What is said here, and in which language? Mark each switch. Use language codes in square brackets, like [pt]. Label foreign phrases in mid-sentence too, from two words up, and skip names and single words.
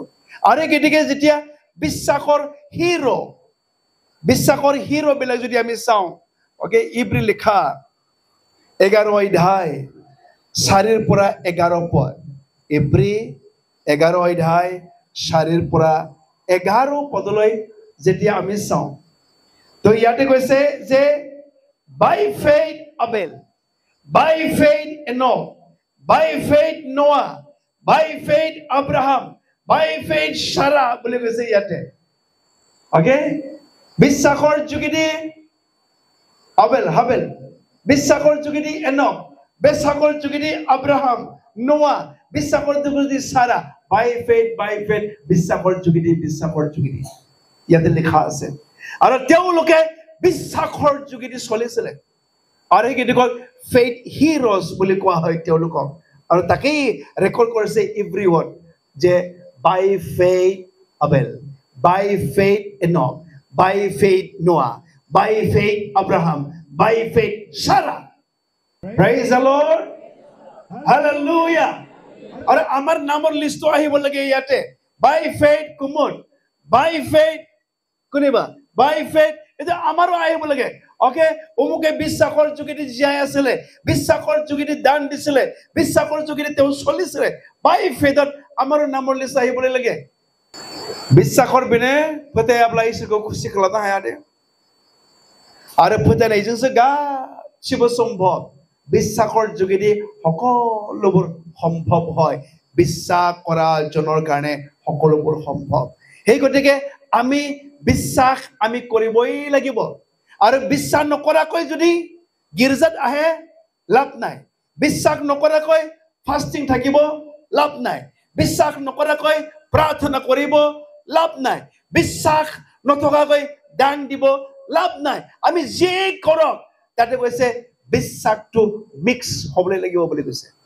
[as] আৰু গতিকে যেতিয়া বিশ্বাসৰ হিৰো বিলাক যদি আমি চাওঁ, ইব্ৰী লিখা 11 অধ্যায় 4 পৰা 11 পদ, ইব্ৰী 11 অধ্যায় 4 পৰা 11 পদলৈ যেতিয়া আমি চাওঁ, তো ইয়াতে কৈছে যে [en] by faith Abel, by faith Enoch, by faith Noah, by faith Abraham, by faith Sarah [as] বুলি কৈছে ইয়াতে। বিশ্বাসৰ যোগেদি হাবেল, বিশ্বাসৰ যোগেদি এনক, বিশ্বাসৰ যোগেদি আব্ৰাহাম, নোৱা, বিশ্বাসৰ যোগেদি সাৰা, [en] by faith [as] বিশ্বাসৰ যোগেদি ইয়াতে লিখা আছে। আৰু তেওঁলোকে বিশ্বাসৰ যোগেদি চলিছিলে, আৰু সেইকেইটাক [en] faith heroes [as] বুলি কোৱা হয় তেওঁলোকক। আৰু তাকেই ৰেকৰ্ড কৰিছে ইব্ৰীৱত যে [en] by faith Abel, by faith Enoch, by faith Noah, by faith Abraham, by faith Sarah. Praise the Lord. Hallelujah. [as] আৰু আমাৰ নামৰ লিষ্টটো আহিব লাগে ইয়াতে [en] by faith [as] কুমুদ [en] by faith [as] কোনিবা [en] by faith [as] এটা আমাৰো আহিব লাগে ওকে অমুকে বিশ্বাসৰ যোগেদি জীয়াই আছিলে বিশ্বাসৰ যোগেদি দান দিছিলে বিশ্বাসৰ যোগেদি তেওঁ চলিছিলে বাই ফেইথত আমাৰো নামৰ লিষ্ট আহিব লাগে বিশ্বাসৰ বিনে [brx] फोथायाब्ला इसोरखौ खुसि खालामनो हाया दे आरो फोथायनायजोंसो गासिबो सम्भव [as] বিশ্বাসৰ যোগেদি সকলোবোৰ সম্ভৱ হয় বিশ্বাস কৰা জনৰ কাৰণে সকলোবোৰ সম্ভৱ সেই গতিকে আমি বিশ্বাস আমি কৰিবই লাগিব আৰু বিশ্বাস নকৰাকৈ যদি গিৰ্জাত আহে লাভ নাই বিশ্বাস নকৰাকৈ ফাস্টিং থাকিব লাভ নাই বিশ্বাস নকৰাকৈ প্ৰাৰ্থনা কৰিব লাভ নাই বিশ্বাস নথকাকৈ দান দিব লাভ নাই আমি যি কৰক তাতে কৈছে বিশ্বাসটো মিক্স হ'বলৈ লাগিব বুলি কৈছে